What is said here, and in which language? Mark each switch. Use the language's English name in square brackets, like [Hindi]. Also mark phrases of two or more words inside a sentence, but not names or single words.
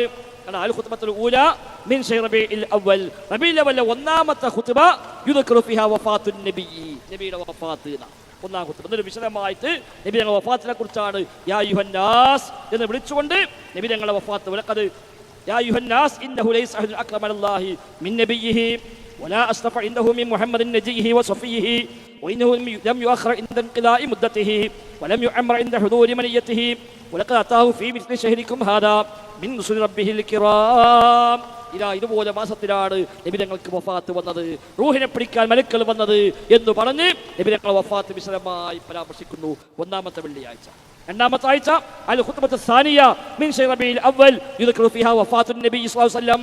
[Arabic] الخطبة الأولى من شهر ربيع الأول. ربيع الأول [Malayalam] ഒന്നാമത്തെ ഖുതുബ [Arabic] يذكر فيها وفاة النبي, [Malayalam] നബിയുടെ വഫാത്ത്. ഒന്നാം ഖുതുബ എന്നിട്ട് വിശദമായിട്ട് നബി തങ്ങളുടെ വഫാത്തിനെ കുറിച്ചാണ് [Arabic] يا أيها الناس [Malayalam] എന്ന് വിളിച്ചുകൊണ്ട് നബി തങ്ങളുടെ വഫാത്ത്. [Arabic] ولقد يا أيها الناس إنه ليس أحد أكرم على الله من نبيه ولا أصفى عنده من محمد نجيه وصفيه وإنه لم يؤخر عند انقضاء مدته ولم يعمر عند حضور منيته ولقد أتاه في مثل شهركم هذا من رسل ربه الكرام. [Malayalam] ഇതുപോലെ മാസത്തിലാണ് നബി തങ്ങൾക്ക് വഫാത്ത് വന്നത്, റൂഹിനെ പിടിക്കാൻ മലക്കുകൾ വന്നത് എന്ന് പറഞ്ഞ് നബി തങ്ങളുടെ വഫാത്ത് വിശദമായി പരാമർശിക്കുന്നു. ഒന്നാമത്തെ വെള്ളിയാഴ്ച. രണ്ടാമത്തെ ആഴ്ച [Arabic] الخطبة الثانية من شهر ربيع الأول يذكر فيها وفاة النبي صلى الله عليه وسلم.